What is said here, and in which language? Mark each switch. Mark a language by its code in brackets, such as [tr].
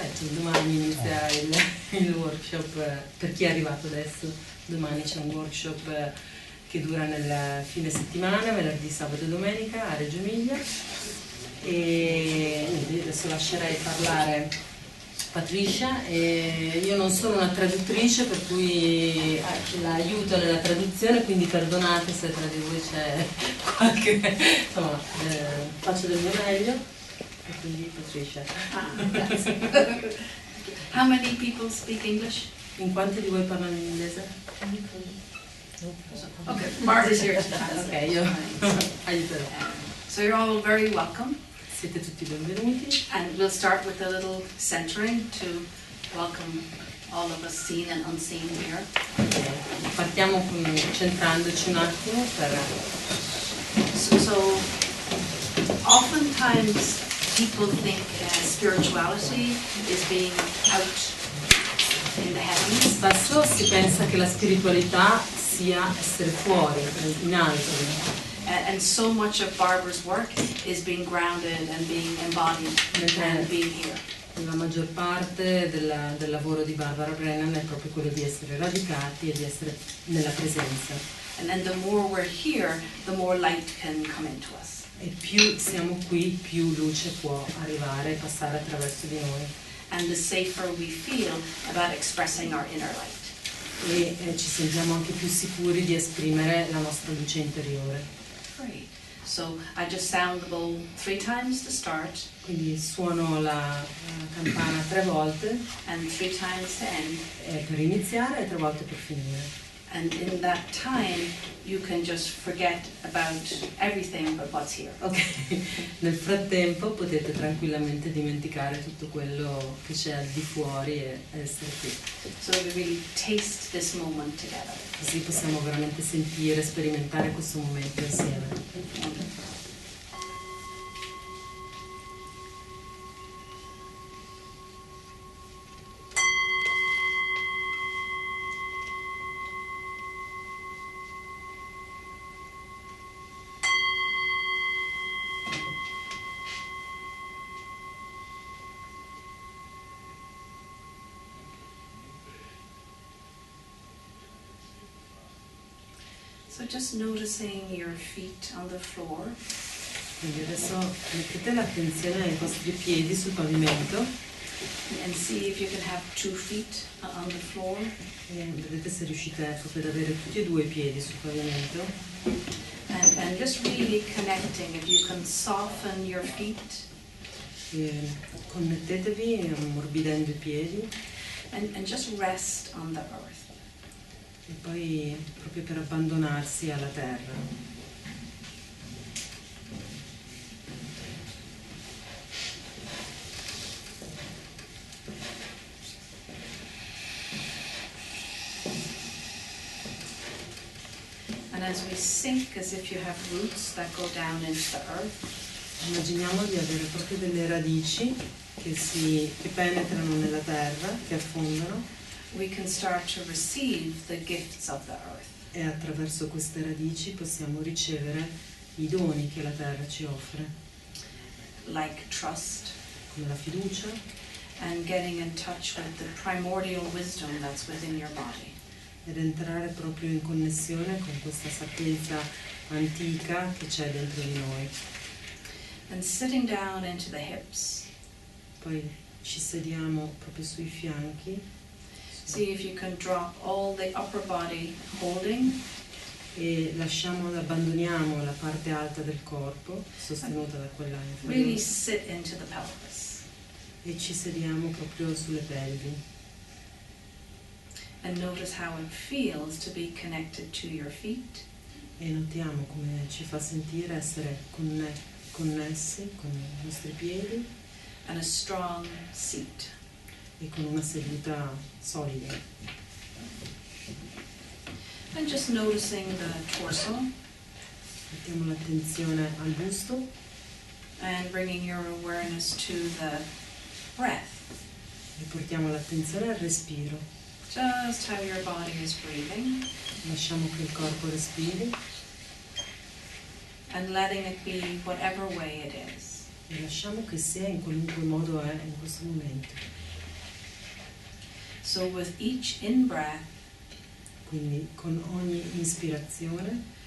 [it] Domani inizia il workshop, per chi è arrivato adesso, domani c'è un workshop che dura nel fine settimana, venerdì, sabato e domenica a Reggio Emilia, e adesso lascerei parlare Patricia. Io non sono una traduttrice, per cui la aiuto nella traduzione, quindi perdonate se tra di voi c'è qualche... insomma, faccio del mio meglio, e quindi Patricia. [en] How many people speak English? [it] In quanti di voi parlano in inglese? [en] Okay, Barbara's here to [it] Ok, io aiuterò. [en] So you're all very welcome. [it] Siete tutti benvenuti. [en] And we'll start with a little centering to welcome all of us seen and unseen here. [it] Partiamo centrandoci un attimo per... [en] So oftentimes people think spirituality is being out in the heavens. [it] Spesso si pensa che la spiritualità sia essere fuori, in alto. [en] And so much of Barbara's work is being grounded and being embodied and being here. [it] La maggior parte del lavoro di Barbara Brennan è proprio quello di essere radicati e di essere nella presenza. [en] And then the more we're here, the more light can come into us. [it] E più siamo qui, più luce può arrivare e passare attraverso di noi. [en] And the safer we feel about expressing our inner light. [it] E ci sentiamo anche più sicuri di esprimere la nostra luce interiore. [en] Great. So I just sound the bowl 3 times to start. [it] Quindi suono la campana 3 volte [en] And 3 times to end. [it] Per iniziare e 3 volte per finire. [en] And in that time you can just forget about everything but what's here. [it] Ok, nel frattempo potete tranquillamente dimenticare tutto quello che c'è al di fuori e essere qui. [en] So we really taste this moment together. [it] Così possiamo veramente sentire, sperimentare questo momento insieme. [en] So just noticing your feet on the floor. [it] Quindi adesso mettete l'attenzione ai vostri piedi sul pavimento [en] and see if you can have 2 feet on the floor. [it] e vedete se riuscite proprio ad avere tutti e due i piedi sul pavimento. [en] And just really connecting, if you can soften your feet. [it] E connettetevi ammorbidendo i piedi [en] And just rest on the earth. [it] e poi proprio per abbandonarsi alla terra. [en] And as we sink, as if you have roots that go down into the earth, [it] Immaginiamo di avere proprio delle radici che penetrano nella terra, che affondano, [en] we can start to receive the gifts of the earth. [it] e attraverso queste radici possiamo ricevere i doni che la terra ci offre, [en] Like trust, [it] come la fiducia, [en] and getting in touch with the primordial wisdom that's within your body. [it] ed entrare proprio in connessione con questa sapienza antica che c'è dentro di noi. [en] And sitting down into the hips, [it] Poi ci sediamo proprio sui fianchi [en] see if you can drop all the upper body holding, [it] e abbandoniamo la parte alta del corpo, sostenuta da quella [en] really [it] inferiore, [en] sit into the pelvis. [it] e ci sediamo proprio sulle pelvi. [en] And notice how it feels to be connected to your feet, [it] E notiamo come ci fa sentire essere connessi con i nostri piedi [en] and a strong seat. [it] e con una seduta solida. [en] And just noticing the torso [it] Mettiamo l'attenzione al busto [en] and bringing your awareness to the breath, [it] e portiamo l'attenzione al respiro. [en] just how your body is breathing, [it] Lasciamo che il corpo respiri [en] and letting it be whatever way it is. [it] e lasciamo che sia in qualunque modo è in questo momento. [en] So with each in-breath, [it] Quindi con ogni ispirazione